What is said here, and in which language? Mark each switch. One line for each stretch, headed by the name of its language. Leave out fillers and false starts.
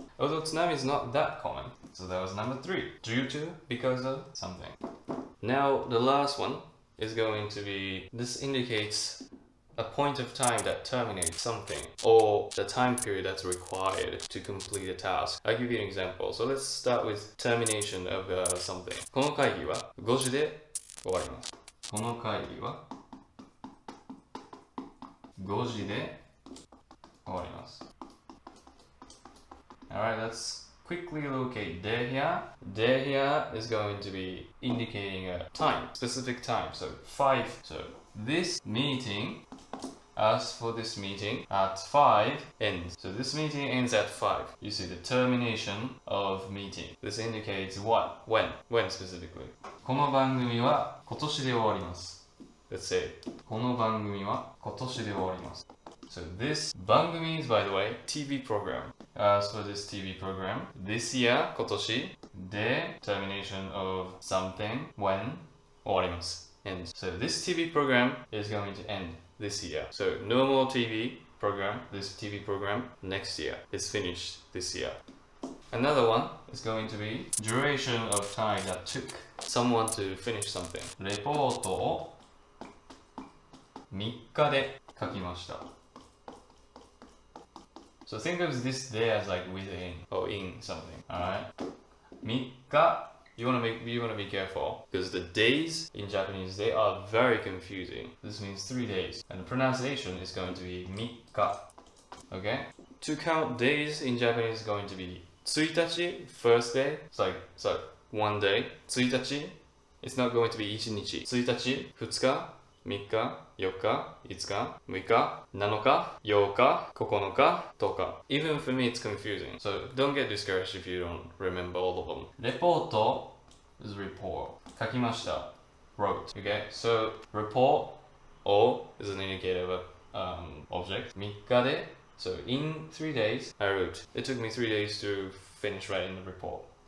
English: Although tsunami is not that common. So that was number three. Due to, because of, something. Now, the last one is going to be, this indicates a point of time that terminates something or the time period that's required to complete a task. I'll give you an example. So let's start with termination of something.
Japanese: この会議は5時で終わります. この会議は5時で終わります。
English: Alright, let's quickly locate de here. De here is going to be indicating a time, specific time. So 5. So this meeting, as for this meeting, at 5 ends. So this meeting ends at 5. You see the termination of meeting. This indicates what? When specifically?
Japanese: この番組は今年で終わります。
English: Let's say
Japanese: この番組は今年で終わります。
English: So this 番組 is, by the way, TV program. As for this TV program, this year,
Japanese: 今年で
English: termination of something when
Japanese: 終わります。
English: And so this TV program is going to end this year. So no more TV program, this TV program next year. It's finished this year. Another one is going to be duration of time that took someone to finish something.
Japanese: レポートを3日で書きました。
English: So think of this day as like within or in something. Alright? 3日 you wanna be careful because the days in Japanese they are very confusing. This means 3 days. And the pronunciation is going to be 3日. Okay? To count days in Japanese is going to be 1日 first day. It's like one day. 1日 it's not going to be 1日。
Japanese: 1日、2日、3日、4日、5日、6日、7日、8日、9日、10日。
English: Even for me it's confusing. So don't get discouraged if you don't remember all of them. レポート is report.
Japanese: 書きました。
English: wrote. Okay? So report O is an indicator of an object. 3日で So in 3 days I wrote. It took me 3 days to finish writing the report.